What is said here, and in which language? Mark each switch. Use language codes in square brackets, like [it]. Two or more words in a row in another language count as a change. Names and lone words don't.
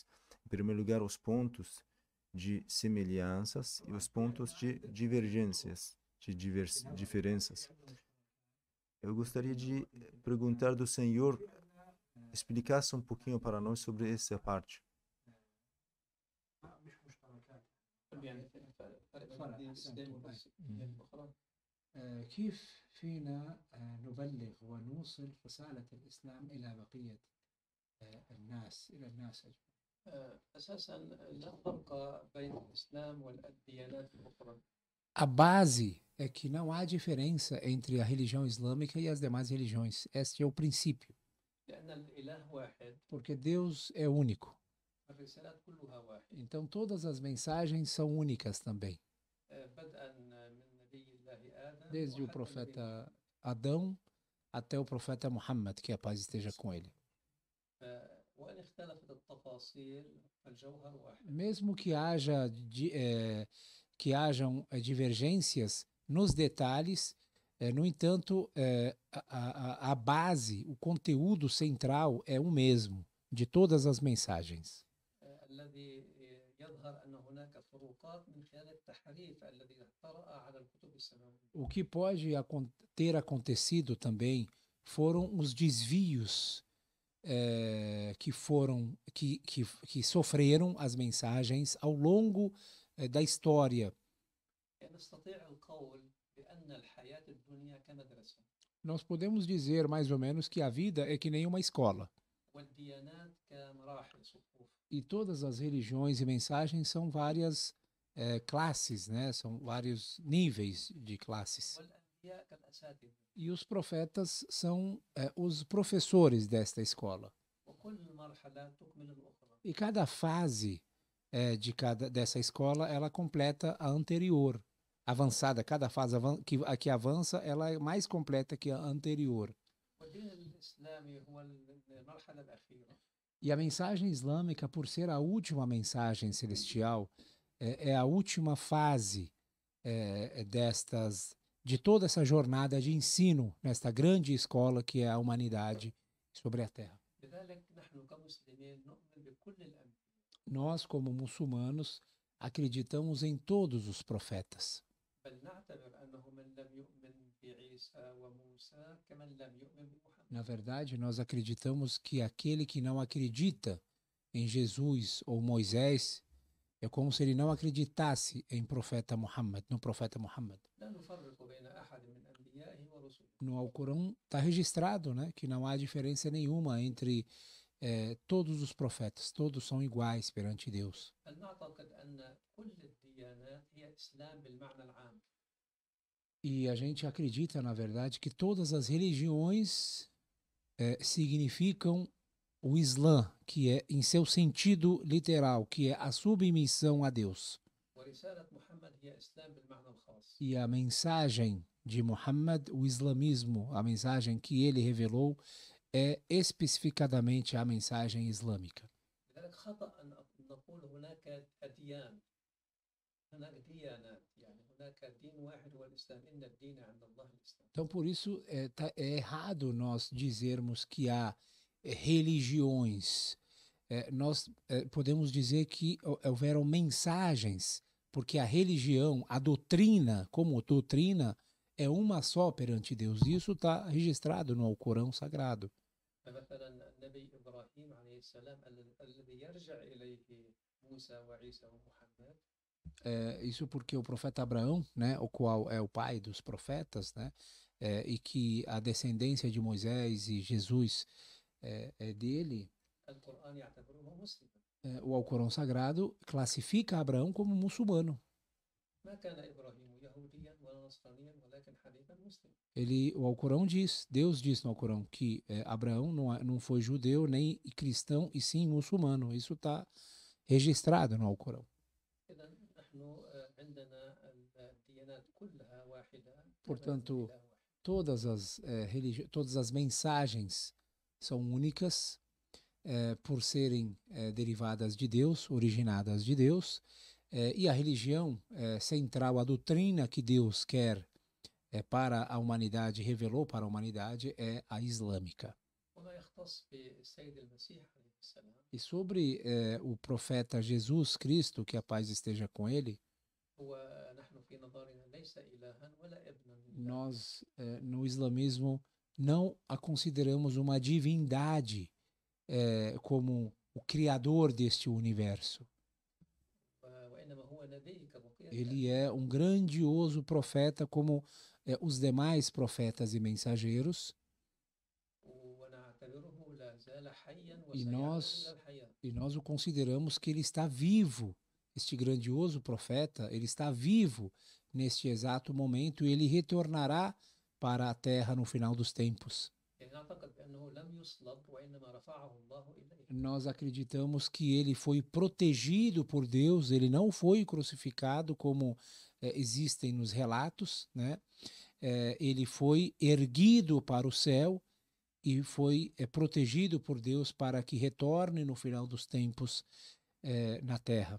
[pt] Em primeiro lugar, os pontos de semelhanças e os pontos de divergências, diferenças. Eu gostaria de perguntar do senhor, explicasse um pouquinho para nós sobre essa parte. [ar] كيف فينا نبلغ ونوصل رسالة الإسلام إلى بقية الناس، إلى الناس أجمعين؟ أساسا لا فرق بين الإسلام والديانات الأخرى. [pt] A base é que não há diferença entre a religião islâmica e as demais religiões. Este é o princípio, [ar] لأن الإله واحد، [pt] porque Deus é único. [ar] الرسالات كلها واحد. [pt] Então todas as mensagens são únicas também. [ar] بدءا من نبي الله آدم [pt] Desde o [ar] وحتى نبي [pt] profeta Adão até o profeta Muhammad, que a paz esteja com ele. [ar] وإن اختلفت التفاصيل فالجوهر واحد. [pt] Mesmo que hajam divergências nos detalhes, no entanto, a base, o conteúdo central é o mesmo de todas as mensagens. [ar] الذي يظهر أن هناك فروقات من خلال التحريف الذي طرأ على الكتب السماوية. [pt] O que pode ter acontecido também foram os desvios que sofreram as mensagens ao longo da história. [ar] نستطيع القول بأن الحياة الدنيا كمدرسة [pt] Nós podemos dizer mais ou menos que a vida é que nem uma escola. [ar] والديانات كمراحل صفوف. [pt] E todas as religiões e mensagens são várias classes, né? São vários níveis de classes. [ar] والأنبياء كالأساتذة. [pt] E os profetas são os professores desta escola. [ar] وكل مرحلة تكمل الأخرى. [pt] E cada fase dessa escola, ela completa a anterior. Avançada, cada fase que avança, ela é mais completa que a anterior. [ar] والدين الإسلامي هو المرحلة الأخيرة. [pt] E a mensagem islâmica, por ser a última mensagem celestial, é a última fase de toda essa jornada de ensino nesta grande escola que é a humanidade sobre a Terra. [ar] لذلك نحن كمسلمين نؤمن بكل الأنبياء. [pt] Nós, como muçulmanos, acreditamos em todos os profetas. [ar] بل نعتبر أنه من لم يؤمن بعيسى وموسى كمن لم يؤمن بمحمد. [pt] Na verdade, nós acreditamos que aquele que não acredita em Jesus ou Moisés é como se ele não acreditasse no profeta Muhammad. [ar] لا نفرق بين أحد من أنبيائه ورسله. [pt] No Alcorão está registrado, né, que não há diferença nenhuma entre todos os profetas. Todos são iguais perante Deus. [ar] بل نعتقد أن كل الديانات هي إسلام بالمعنى العام. [pt] E a gente acredita, na verdade, que todas as religiões significam o Islã, que é em seu sentido literal, que é a submissão a Deus. [ar] ورسالة محمد هي إسلام بالمعنى الخاص. [pt] E a mensagem de Muhammad, o islamismo, a mensagem que ele revelou, é especificadamente a mensagem islâmica. [ar] لذلك خطأ أن نقول هناك أديان. هناك ديانات، يعني هناك دين واحد هو الإسلام. إن الدين عند الله الإسلام. [pt] Então, por isso, é errado nós dizermos que há religiões. Nós podemos dizer que houveram mensagens, porque a religião, a doutrina, como doutrina, é uma só perante Deus. Isso está registrado no Alcorão Sagrado. [ar] فمثلا النبي إبراهيم عليه السلام الذي يرجع إليه موسى وعيسى ومحمد. [pt] Isso porque o profeta Abraão, né, o qual é o pai dos profetas, né, e que a descendência de Moisés e Jesus é dele, [ar] القرآن يعتبره مسلما. [pt] o Alcorão Sagrado classifica Abraão como muçulmano. [ar] ما كان إبراهيم يهوديا ولا نصرانيا ولكن حنيفا مسلما. [pt] O Alcorão diz, Deus diz no Alcorão que Abraão não foi judeu nem cristão, e sim muçulmano. Isso está registrado no Alcorão. [ar] إذا نحن عندنا الديانات كلها واحدة. [pt] Portanto, todas as mensagens são únicas por serem derivadas de Deus, originadas de Deus, e a religião central, a doutrina que Deus quer para a humanidade, revelou para a humanidade, é a islâmica. [ar] وما يختص بالسيد المسيح عليه السلام. [pt] E sobre o profeta Jesus Cristo, que a paz esteja com ele, [ar] ونحن في نظرنا ليس إلها ولا ابنا لله. [pt] nós no islamismo não a consideramos uma divindade como o criador deste universo. [ar] وإنما هو نبي كبقية. [pt] Ele é um grandioso profeta como os demais profetas e mensageiros. [ar] ونعتبره لا زال حيا [pt] E [ar] وسيعود [pt] nós [ar] إلى الحياة. [pt] E nós o consideramos que ele está vivo. Este grandioso profeta, ele está vivo neste exato momento e ele retornará para a terra no final dos tempos. [ar] يعني نعتقد بأنه لم يصلب وإنما رفعه الله إليه. [pt] Nós acreditamos que ele foi protegido por Deus, ele não foi crucificado como existem nos relatos, né? Ele foi erguido para o céu e foi protegido por Deus para que retorne no final dos tempos na terra.